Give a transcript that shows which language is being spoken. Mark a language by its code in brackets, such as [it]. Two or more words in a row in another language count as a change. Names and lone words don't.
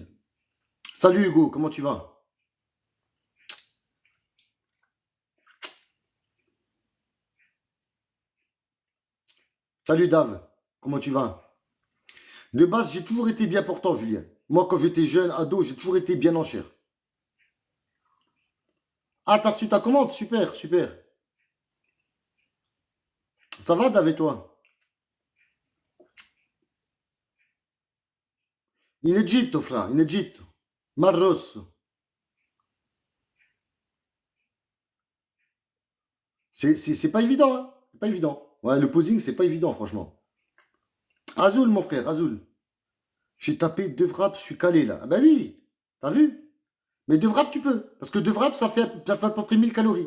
[fr] Salut Hugo, comment tu vas? Salut Dave, comment tu vas? De base, j'ai toujours été bien portant, Julien. Moi, quand j'étais jeune, ado, j'ai toujours été bien en chair. Ah, t'as reçu ta commande? Super, super. Ça va, Dave, et toi? [it] In Egitto, frère, in Egitto. Mar Rosso. [fr] C'est pas évident, hein? C'est pas évident. Ouais, le posing, c'est pas évident, franchement. Azul, mon frère, Azul. J'ai tapé deux frappes, je suis calé là. Ah bah oui, t'as vu? Mais deux frappes, tu peux. Parce que deux frappes, ça fait à peu près 1000 calories.